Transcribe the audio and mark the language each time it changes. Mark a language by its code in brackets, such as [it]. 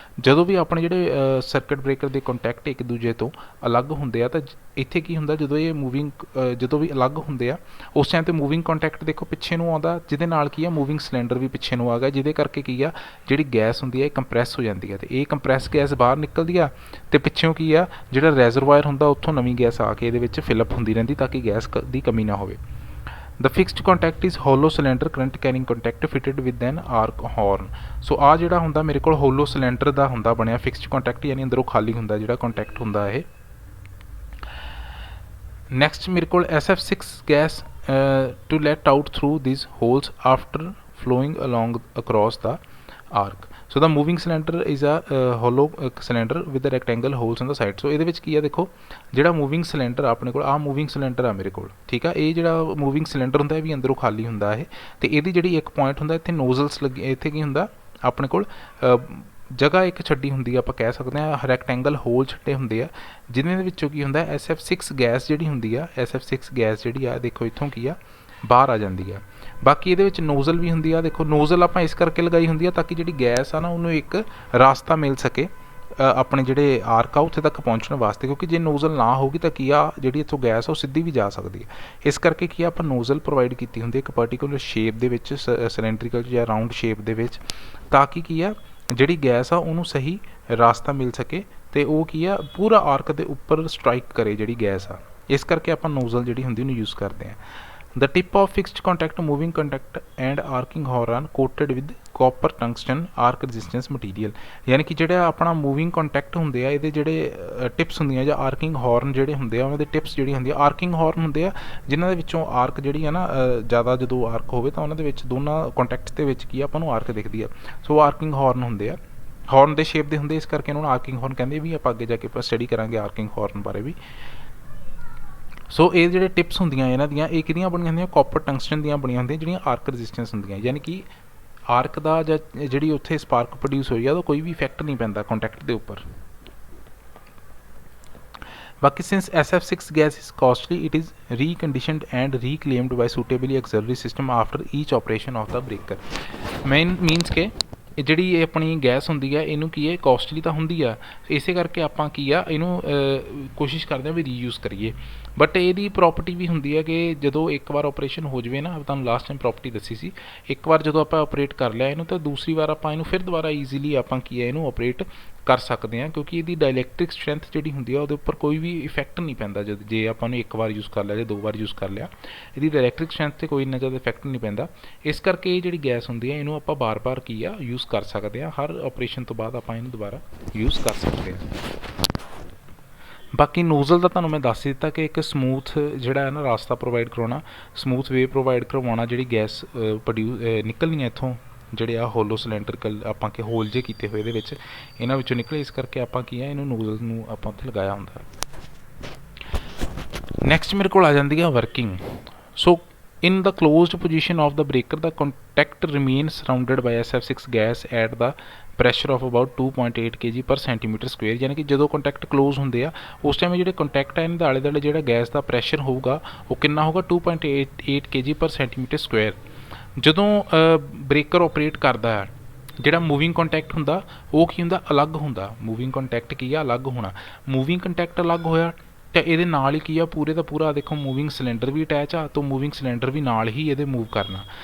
[pa] ਜਦੋਂ ਵੀ ਆਪਣੇ ਜਿਹੜੇ ਸਰਕਟ ਬ੍ਰੇਕਰ ਦੇ ਕੰਟੈਕਟ ਇੱਕ ਦੂਜੇ ਤੋਂ ਅਲੱਗ ਹੁੰਦੇ ਆ ਤਾਂ ਇੱਥੇ ਕੀ ਹੁੰਦਾ ਜਦੋਂ ਇਹ ਮੂਵਿੰਗ ਜਦੋਂ ਵੀ ਅਲੱਗ ਹੁੰਦੇ ਆ ਉਸ ਟਾਈਮ 'ਤੇ ਮੂਵਿੰਗ ਕੰਟੈਕਟ ਦੇਖੋ ਪਿੱਛੇ ਨੂੰ ਆਉਂਦਾ, ਜਿਹਦੇ ਨਾਲ ਕੀ ਆ ਮੂਵਿੰਗ ਸਿਲੰਡਰ ਵੀ ਪਿੱਛੇ ਨੂੰ ਆ ਗਿਆ, ਜਿਹਦੇ ਕਰਕੇ ਕੀ ਆ ਜਿਹੜੀ ਗੈਸ ਹੁੰਦੀ ਆ ਇਹ ਕੰਪਰੈਸ ਹੋ ਜਾਂਦੀ ਆ, ਅਤੇ ਇਹ ਕੰਪਰੈਸ ਗੈਸ ਬਾਹਰ ਨਿਕਲਦੀ ਆ ਅਤੇ ਪਿੱਛੋਂ ਕੀ ਆ ਜਿਹੜਾ ਰੈਜ਼ਰਵਾਇਰ ਹੁੰਦਾ ਉੱਥੋਂ ਨਵੀਂ ਗੈਸ ਆ ਕੇ ਇਹਦੇ ਵਿੱਚ ਫਿਲਅਪ ਹੁੰਦੀ ਰਹਿੰਦੀ ਤਾਂ ਕਿ ਗੈਸ ਦੀ ਕਮੀ ਨਾ ਹੋਵੇ। [en] The fixed contact is hollow cylinder current carrying contact fitted with an arc horn। [pa] ਸੋ ਆ ਜਿਹੜਾ ਹੁੰਦਾ ਮੇਰੇ ਕੋਲ ਹੋਲੋ ਸਿਲੰਡਰ ਦਾ ਹੁੰਦਾ ਬਣਿਆ ਫਿਕਸਡ ਕੰਟੈਕਟ, ਯਾਨੀ ਅੰਦਰੋਂ ਖਾਲੀ ਹੁੰਦਾ ਜਿਹੜਾ ਕੰਟੈਕਟ ਹੁੰਦਾ ਇਹ। ਨੈਕਸਟ ਮੇਰੇ ਕੋਲ SF6 gas [en] to let out through these holes after flowing along across the arc। So the moving cylinder is a hollow cylinder with rectangle holes on the side. [pa] ਸੋ ਇਹਦੇ ਵਿੱਚ ਕੀ ਆ, ਦੇਖੋ ਜਿਹੜਾ ਮੂਵਿੰਗ ਸਿਲੰਡਰ ਆਪਣੇ ਕੋਲ, ਆਹ ਮੂਵਿੰਗ ਸਿਲੰਡਰ ਆ ਮੇਰੇ ਕੋਲ, ਠੀਕ ਆ। ਇਹ ਜਿਹੜਾ ਮੂਵਿੰਗ ਸਿਲੰਡਰ ਹੁੰਦਾ ਇਹ ਵੀ ਅੰਦਰੋਂ ਖਾਲੀ ਹੁੰਦਾ ਇਹ, ਤੇ ਇਹਦੀ ਜਿਹੜੀ ਇੱਕ ਪੁਆਇੰਟ ਹੁੰਦਾ ਇੱਥੇ ਨੋਜ਼ਲਸ ਲੱਗੇ, ਇੱਥੇ ਕੀ ਹੁੰਦਾ ਆਪਣੇ ਕੋਲ ਜਗ੍ਹਾ ਇੱਕ ਛੱਡੀ ਹੁੰਦੀ ਆ, ਆਪਾਂ ਕਹਿ ਸਕਦੇ ਹਾਂ ਰੈਕਟੈਂਗਲ ਹੋਲ ਛੱਡੇ ਹੁੰਦੇ ਆ, ਜਿਹਨਾਂ ਦੇ ਵਿੱਚੋਂ ਕੀ ਹੁੰਦਾ SF6 ਗੈਸ ਜਿਹੜੀ ਹੁੰਦੀ ਆ, SF6 ਗੈਸ ਜਿਹੜੀ ਆ ਦੇਖੋ ਇੱਥੋਂ ਕੀ ਆ ਬਾਹਰ ਆ ਜਾਂਦੀ ਆ। ਬਾਕੀ ਇਹਦੇ ਵਿੱਚ ਨੋਜ਼ਲ ਵੀ ਹੁੰਦੀ ਆ, ਦੇਖੋ ਨੋਜ਼ਲ ਆਪਾਂ ਇਸ ਕਰਕੇ ਲਗਾਈ ਹੁੰਦੀ ਆ ਤਾਂ ਕਿ ਜਿਹੜੀ ਗੈਸ ਆ ਨਾ ਉਹਨੂੰ ਇੱਕ ਰਾਸਤਾ ਮਿਲ ਸਕੇ ਆਪਣੇ ਜਿਹੜੇ ਆਰਕ ਆ ਉੱਥੇ ਤੱਕ ਪਹੁੰਚਣ ਵਾਸਤੇ, ਕਿਉਂਕਿ ਜੇ ਨੋਜ਼ਲ ਨਾ ਹੋਊਗੀ ਤਾਂ ਕੀ ਆ ਜਿਹੜੀ ਇੱਥੋਂ ਗੈਸ ਆ ਉਹ ਸਿੱਧੀ ਵੀ ਜਾ ਸਕਦੀ ਹੈ। ਇਸ ਕਰਕੇ ਕੀ ਆ ਆਪਾਂ ਨੋਜ਼ਲ ਪ੍ਰੋਵਾਈਡ ਕੀਤੀ ਹੁੰਦੀ ਹੈ ਇੱਕ ਪਰਟੀਕੂਲਰ ਸ਼ੇਪ ਦੇ ਵਿੱਚ, ਸਿਲੰਡਰੀਕਲ ਜਾਂ ਰਾਊਂਡ ਸ਼ੇਪ ਦੇ ਵਿੱਚ, ਤਾਂ ਕਿ ਕੀ ਆ ਜਿਹੜੀ ਗੈਸ ਆ ਉਹਨੂੰ ਸਹੀ ਰਾਸਤਾ ਮਿਲ ਸਕੇ ਤੇ ਉਹ ਕੀ ਆ ਪੂਰਾ ਆਰਕ ਦੇ ਉੱਪਰ ਸਟ੍ਰਾਈਕ ਕਰੇ ਜਿਹੜੀ ਗੈਸ ਆ। ਇਸ ਕਰਕੇ ਆਪਾਂ ਨੋਜ਼ਲ ਜਿਹੜੀ ਹੁੰਦੀ ਉਹਨੂੰ ਯੂਜ਼ ਕਰਦੇ ਹਾਂ। [en] The tip of fixed contact, moving contact and arcing horn coated with copper tungsten arc resistance material। [pa] ਯਾਨੀ ਕਿ ਜਿਹੜਾ ਆਪਣਾ ਮੂਵਿੰਗ ਕੰਟੈਕਟ ਹੁੰਦੇ ਆ ਇਹਦੇ ਜਿਹੜੇ ਟਿਪਸ ਹੁੰਦੀਆਂ ਜਾਂ ਆਰਕਿੰਗ ਹਾਰਨ ਜਿਹੜੇ ਹੁੰਦੇ ਆ ਉਹਨਾਂ ਦੇ ਟਿਪਸ ਜਿਹੜੀ ਹੁੰਦੀ ਆ, ਆਰਕਿੰਗ ਹਾਰਨ ਹੁੰਦੇ ਆ ਜਿਨ੍ਹਾਂ ਦੇ ਵਿੱਚੋਂ ਆਰਕ ਜਿਹੜੀ ਆ ਨਾ ਜ਼ਿਆਦਾ ਜਦੋਂ ਆਰਕ ਹੋਵੇ ਤਾਂ ਉਹਨਾਂ ਦੇ ਵਿੱਚ ਦੋਨਾਂ ਕੰਟੈਕਟਸ ਦੇ ਵਿੱਚ ਕੀ ਆਪਾਂ ਨੂੰ ਆਰਕ ਦਿਖਦੀ ਆ। ਸੋ ਆਰਕਿੰਗ ਹਾਰਨ ਹੁੰਦੇ ਆ, ਹਾਰਨ ਦੇ ਸ਼ੇਪ ਦੇ ਹੁੰਦੇ, ਇਸ ਕਰਕੇ ਇਹਨਾਂ ਨੂੰ ਆਰਕਿੰਗ ਹਾਰਨ ਕਹਿੰਦੇ। ਵੀ ਆਪਾਂ ਅੱਗੇ ਜਾ ਕੇ ਆਪਾਂ ਸਟੱਡੀ ਕਰਾਂਗੇ ਆਰਕਿੰਗ ਹਾਰਨ ਬਾਰੇ ਵੀ। ਸੋ ਇਹ ਜਿਹੜੇ ਟਿਪਸ ਹੁੰਦੀਆਂ ਇਹਨਾਂ ਦੀਆਂ ਇਹ ਕਿਹਦੀਆਂ ਬਣੀਆਂ ਹੁੰਦੀਆਂ, ਕਾਪਰ ਟੰਗਸਟਨ ਦੀਆਂ ਬਣੀਆਂ ਹੁੰਦੀਆਂ ਜਿਹੜੀਆਂ ਆਰਕ ਰੈਜ਼ਿਸਟੈਂਸ ਹੁੰਦੀਆਂ, ਯਾਨੀ ਕਿ ਆਰਕ ਦਾ ਜਾਂ ਜਿਹੜੀ ਉੱਥੇ ਸਪਾਰਕ ਪ੍ਰੋਡਿਊਸ ਹੋਈ ਆ ਉਹਦਾ ਕੋਈ ਵੀ ਇਫੈਕਟ ਨਹੀਂ ਪੈਂਦਾ ਕੰਟੈਕਟ ਦੇ ਉੱਪਰ। [en] ਬਾਕੀ since SF6 gas is costly, it is reconditioned and reclaimed by suitably auxiliary system after each operation of the breaker। [pa] means ਕਿ ਇਹ ਜਿਹੜੀ ਇਹ ਆਪਣੀ ਗੈਸ ਹੁੰਦੀ ਆ ਇਹਨੂੰ ਕੀ ਹੈ ਕੋਸਟਲੀ ਤਾਂ ਹੁੰਦੀ ਆ, ਇਸੇ ਕਰਕੇ ਆਪਾਂ ਕੀ ਆ ਇਹਨੂੰ ਕੋਸ਼ਿਸ਼ ਕਰਦੇ ਹਾਂ ਵੀ ਰੀਯੂਜ਼ ਕਰੀਏ। ਬਟ ਇਹਦੀ ਪ੍ਰੋਪਰਟੀ ਵੀ ਹੁੰਦੀ ਹੈ ਕਿ ਜਦੋਂ ਇੱਕ ਵਾਰ ਆਪਰੇਸ਼ਨ ਹੋ ਜਾਵੇ ਨਾ, ਤੁਹਾਨੂੰ ਲਾਸਟ ਟਾਈਮ ਪ੍ਰੋਪਰਟੀ ਦੱਸੀ ਸੀ, ਇੱਕ ਵਾਰ ਜਦੋਂ ਆਪਾਂ ਆਪਰੇਟ ਕਰ ਲਿਆ ਇਹਨੂੰ ਤਾਂ ਦੂਸਰੀ ਵਾਰ ਆਪਾਂ ਇਹਨੂੰ ਫਿਰ ਦੁਬਾਰਾ ਈਜ਼ੀਲੀ ਆਪਾਂ ਕੀ ਹੈ ਇਹਨੂੰ ਆਪਰੇਟ ਕਰ ਸਕਦੇ ਹਾਂ, ਕਿਉਂਕਿ ਇਹਦੀ ਡਾਇਲੈਕਟ੍ਰਿਕ ਸਟਰੈਂਥ ਜਿਹੜੀ ਹੁੰਦੀ ਆ ਉਹਦੇ ਉੱਪਰ ਕੋਈ ਵੀ ਇਫੈਕਟ ਨਹੀਂ ਪੈਂਦਾ। ਜੇ ਆਪਾਂ ਨੂੰ ਇੱਕ ਵਾਰ ਯੂਜ਼ ਕਰ ਲਿਆ ਜਾਂ 2 ਵਾਰ ਯੂਜ਼ ਕਰ ਲਿਆ, ਇਹਦੀ ਡਾਇਲੈਕਟ੍ਰਿਕ ਸਟਰੈਂਥ 'ਤੇ ਕੋਈ ਇੰਨਾ ਜ਼ਿਆਦਾ ਇਫੈਕਟ ਨਹੀਂ ਪੈਂਦਾ। ਇਸ ਕਰਕੇ ਇਹ ਜਿਹੜੀ ਗੈਸ ਹੁੰਦੀ ਹੈ ਇਹਨੂੰ ਆਪਾਂ ਬਾਰ-ਬਾਰ ਕੀ ਆ ਯੂਜ਼ ਕਰ ਸਕਦੇ ਹਾਂ, ਹਰ ਆਪਰੇਸ਼ਨ ਤੋਂ ਬਾਅਦ ਆਪਾਂ ਇਹਨੂੰ ਦੁਬਾਰਾ ਯੂਜ਼ ਕਰ ਸਕਦੇ ਹਾਂ। ਬਾਕੀ ਨੋਜ਼ਲ ਦਾ ਤੁਹਾਨੂੰ ਮੈਂ ਦੱਸ ਹੀ ਦਿੱਤਾ ਕਿ ਇੱਕ ਸਮੂਥ ਜਿਹੜਾ ਹੈ ਨਾ ਰਾਸਤਾ ਪ੍ਰੋਵਾਈਡ ਕਰਾਉਣਾ, ਸਮੂਥ ਵੇ ਪ੍ਰੋਵਾਈਡ ਕਰਵਾਉਣਾ, ਜਿਹੜੀ ਗੈਸ ਨਿਕਲਣੀ ਹੈ ਇੱਥੋਂ ਜਿਹੜੇ ਆ ਹੋਲੋ ਸਿਲੰਡਰੀਕਲ ਆਪਾਂ ਕਿ ਹੋਲ ਜੇ ਕੀਤੇ ਹੋਏ ਇਹਦੇ ਵਿੱਚ ਇਹਨਾਂ ਵਿੱਚੋਂ ਨਿਕਲੇ, ਇਸ ਕਰਕੇ ਆਪਾਂ ਕੀ ਹੈ ਇਹਨੂੰ ਨੋਜ਼ਲ ਨੂੰ ਆਪਾਂ ਉੱਥੇ ਲਗਾਇਆ ਹੁੰਦਾ। ਨੈਕਸਟ ਮੇਰੇ ਕੋਲ ਆ ਜਾਂਦੀ ਹੈ working. [en] So in the closed position of the breaker, the contact remains surrounded by SF6 gas at the pressure of about 2.8 kg per centimeter square। [pa] ਯਾਨੀ ਕਿ ਜਦੋਂ ਕੰਟੈਕਟ ਕਲੋਜ਼ ਹੁੰਦੇ ਆ ਉਸ ਟਾਈਮ ਜਿਹੜੇ ਕੰਟੈਕਟ ਆ ਇਹਨਾਂ ਦੇ ਆਲੇ ਦੁਆਲੇ ਜਿਹੜਾ ਗੈਸ ਦਾ ਪ੍ਰੈਸ਼ਰ ਹੋਊਗਾ ਉਹ ਕਿੰਨਾ ਹੋਊਗਾ 2.8 kg per centimeter square। ਜਦੋਂ ਬ੍ਰੇਕਰ ਆਪਰੇਟ ਕਰਦਾ ਹੈ ਜਿਹੜਾ ਮੂਵਿੰਗ ਕੰਟੈਕਟ ਹੁੰਦਾ ਉਹ ਕੀ ਹੁੰਦਾ ਅਲੱਗ ਹੁੰਦਾ। ਮੂਵਿੰਗ ਕੰਟੈਕਟ ਕੀ ਆ ਅਲੱਗ ਹੋਣਾ, ਮੂਵਿੰਗ ਕੰਟੈਕਟ ਅਲੱਗ ਹੋਇਆ ਤਾਂ ਇਹਦੇ ਨਾਲ ਹੀ ਕੀ ਆ ਪੂਰੇ ਦਾ ਪੂਰਾ ਦੇਖੋ ਮੂਵਿੰਗ ਸਿਲੰਡਰ ਵੀ ਅਟੈਚ ਆ, ਤਾਂ ਮੂਵਿੰਗ ਸਿਲੰਡਰ ਵੀ ਨਾਲ ਹੀ ਇਹਦੇ ਮੂਵ ਕਰਨਾ।